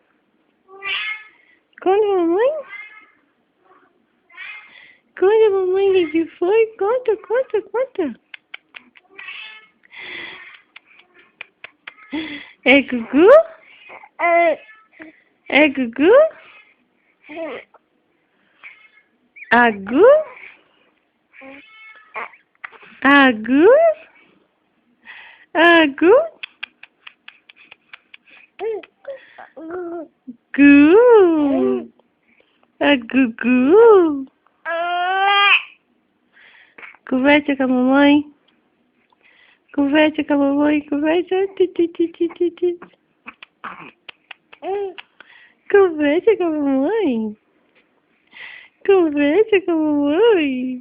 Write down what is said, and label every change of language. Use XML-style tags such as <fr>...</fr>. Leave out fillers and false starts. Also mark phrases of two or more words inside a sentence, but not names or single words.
<pt>Conta, mamãe. Conta, mamãe, o que foi? Conta. É Gugu? É Gugu? Agu? Agu? Agu? Gu? Agugu? Conversa com a mamãe. Conversa com a mamãe. Conversa. Conversa com a mamãe. Conversa com a mamãe.</pt>